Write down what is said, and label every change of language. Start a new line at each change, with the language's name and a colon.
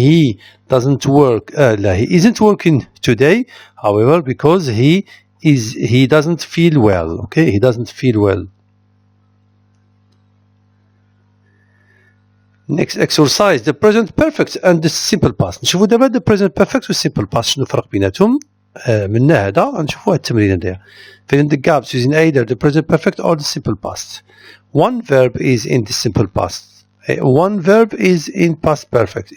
English: He doesn't work. He isn't working today, however, because he doesn't feel well. Okay, he doesn't feel well. Next exercise, the present perfect and the simple past.
Arabic: نشوفوا دابا the present perfect وال simple past شنو الفرق بيناتهم. من هذا نشوفوا هاد التمرين هذايا.
English: Fill in the gaps using either the present perfect or the simple past. One verb is in the simple past. One verb is in past perfect.